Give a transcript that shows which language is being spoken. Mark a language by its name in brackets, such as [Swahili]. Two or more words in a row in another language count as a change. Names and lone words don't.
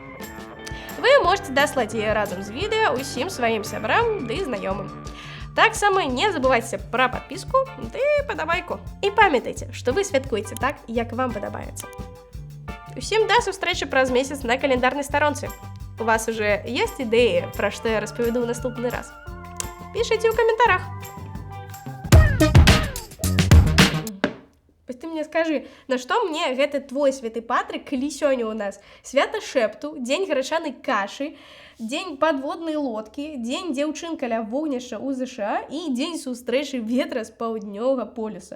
[Belarusian] Вы можете даслаць яе разам з відэа усім сваім сябрам ды знаёмым. Таксама не забывайце пра падпіску ды падабайку. І памятайце, што вы святкуеце так, як вам падабаецца. Усім да сустрэчы праз месяц на календарнай старонцы. [Russian] У вас уже есть идеи, [Belarusian] про што я распавяду ў наступны раз? Пішыце ў каментарах. Ты мне скажы, на што мне гэты твой святы Патрык, калі сёння ў нас свята шэпту, дзень грачанай кашы, дзень падводнай лодкі, дзень дзяўчын каля вогнішча ў ЗША і дзень сустрэчы ветра з паўднёвага полюса.